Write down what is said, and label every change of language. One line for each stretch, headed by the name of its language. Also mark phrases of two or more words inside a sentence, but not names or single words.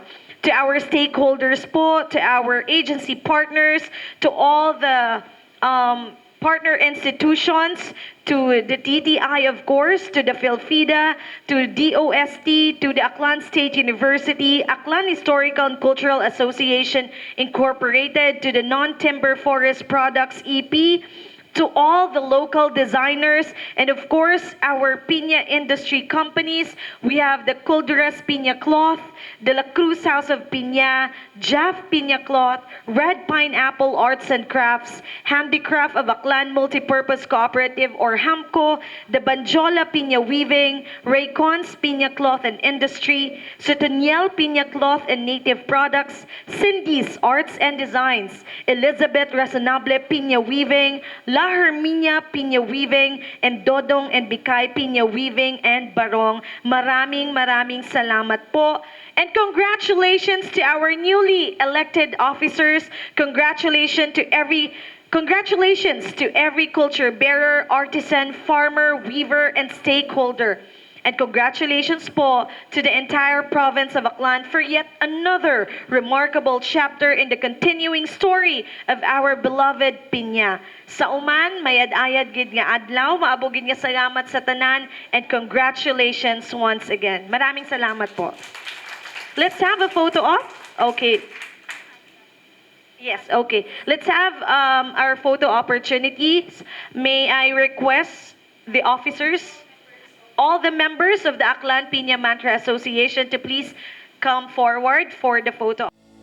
English: To our stakeholders po, to our agency partners, to all the partner institutions, to the TTI, of course, to the PhilFida, to DOST, to the Aklan State University, Aklan Historical and Cultural Association Incorporated, to the Non-Timber Forest Products EP, to all the local designers, and of course, our piña industry companies. We have the Culderas Piña Cloth, De La Cruz House of Piña, Jaff Piña Cloth, Red Pineapple Arts and Crafts, Handicraft of Aklan Multipurpose Cooperative or HAMCO, the Banjola Piña Weaving, Raycon's Piña Cloth and Industry, Sutoniel Piña Cloth and Native Products, Cindy's Arts and Designs, Elizabeth Razonable Piña Weaving, La Herminia Piña Weaving, and Dodong and Bikay Piña Weaving and Barong.
Filipino: Maraming salamat po.
English: And congratulations to our newly elected officers. Congratulations to every culture bearer, artisan, farmer, weaver, and stakeholder. And congratulations po to the entire province of Aklan for yet another remarkable chapter in the continuing story of our beloved Piña.
Aklanon: Sa uman, mayad-ayad gid nga adlaw, maabog gid nga salamat sa tanan,
English: and congratulations once again.
Filipino: Maraming salamat po.
English: Let's have a photo op. Okay. Yes, okay. Let's have our photo opportunities. May I request the officers, all the members of the Aklan Piña Mantra Association to please come forward for the photo.